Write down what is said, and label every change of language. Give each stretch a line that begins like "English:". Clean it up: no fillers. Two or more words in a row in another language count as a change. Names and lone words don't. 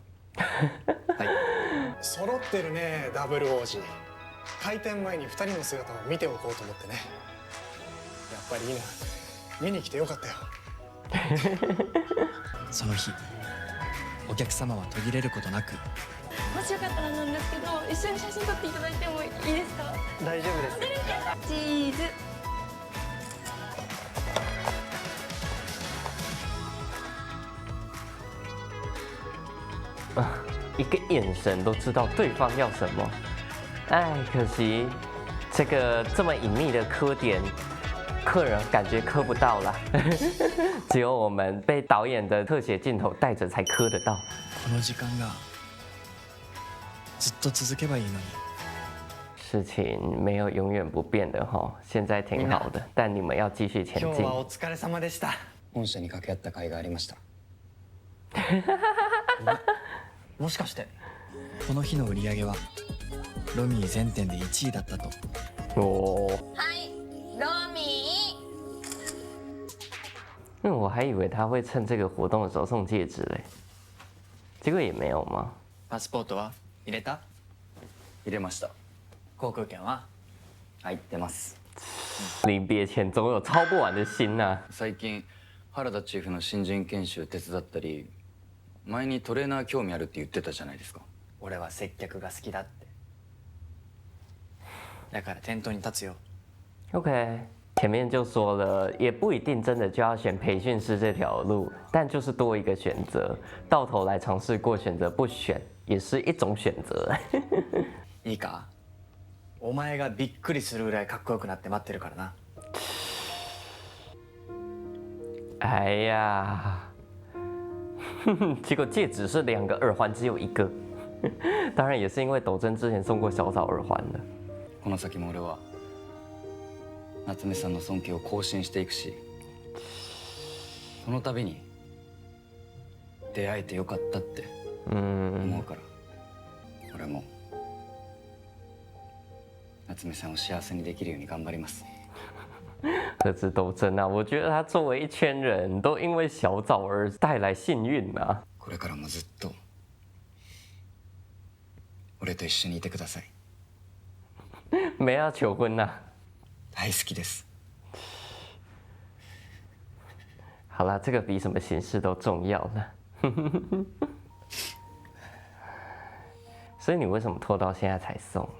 Japanese: はい。揃ってるねダブル王子。開店前に2人の姿を見ておこうと思ってね。やっぱりいいな。見に来てよかったよ。その日お客様は途切れることなく。もしよかったらなんですけど一緒に写真撮っていただいてもいいですか？大丈夫です。チーズ。
Chinese: 一个眼神都知道对方要什么。哎，可惜这个这么隐秘的科点， 客人感觉磕不到啦，只有我们被导演的特写镜头带着才磕得到。
Japanese: この時間がずっと続けばいいのに。
Chinese: 事情没有永远不变的哈，现在挺好的，但你们要继续前进。
Japanese: 今日はお疲れ様でした。本社に掛け合った甲斐がありました。もしかしてこの日の売り上げはロミー全店で1位だったと。哦，はいロミ
Chinese: 因为我还以为他会趁这个活动的时候送戒指嘞，结果也没有吗？
Japanese: パスポートは入れた？入れました。航空券は？入ってます。
Chinese: 临别前总有操不完的心呐、
Japanese: 最近原田チーフの新人研修手伝ったり、前にトレーナー興味あるって言ってたじゃないですか。俺は接客が好きだって。だから店頭に立つよ。
Chinese: OK，前面就说了，也不一定真的就要选培训师这条路，但就是多一个选择，到头来尝试过选择不选，也是一种选择。
Japanese: いいか？お前がびっくりするぐらいかっこよくなって待ってるからな。
Chinese: 哎呀，结果戒指是2个，耳环只有1个，当然也是因为斗真之前送过小枣耳环的。
Japanese: この先も俺は夏目さんの尊敬を更新していくし、その度に出会えてよかったって思うから、俺も夏目さんを幸せにできるように頑張ります。
Chinese: 何止斗真啊，我觉得他作为一圈人都因为小枣而带来幸运啊。
Japanese: これからもずっと俺と一緒にいてください。
Chinese: 没要求婚呐、
Japanese: 大好きです。
Chinese: 好啦，这个比什么形式都重要了。所以你为什么拖到现在才送啊？